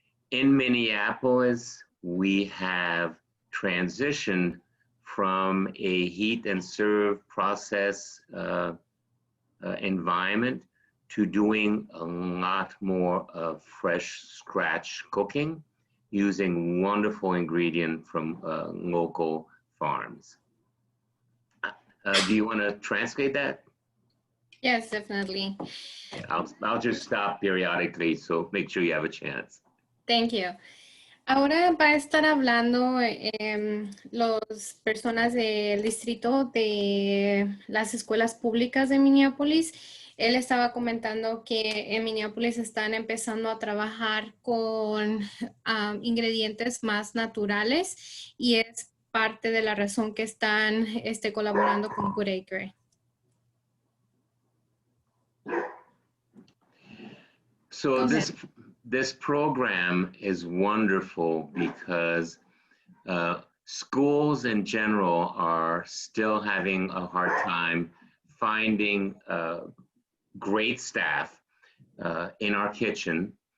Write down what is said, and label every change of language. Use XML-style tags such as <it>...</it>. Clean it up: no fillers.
<en>In Minneapolis, we have transitioned from a heat and serve process environment to doing a lot more of fresh scratch cooking using wonderful ingredients from local farms. Do you want to translate that? Yes, definitely. I'll just stop periodically, so make sure you have a chance. Thank you.</en> <es>Ahora va a estar hablando las personas del distrito de las escuelas públicas de Minneapolis. Él estaba comentando que en Minneapolis están empezando a trabajar con ingredientes más naturales y es parte de la razón que están colaborando con Good Acre.</es> <en>So this program is wonderful because schools in general are still having a hard time finding great staff in our kitchen.</en>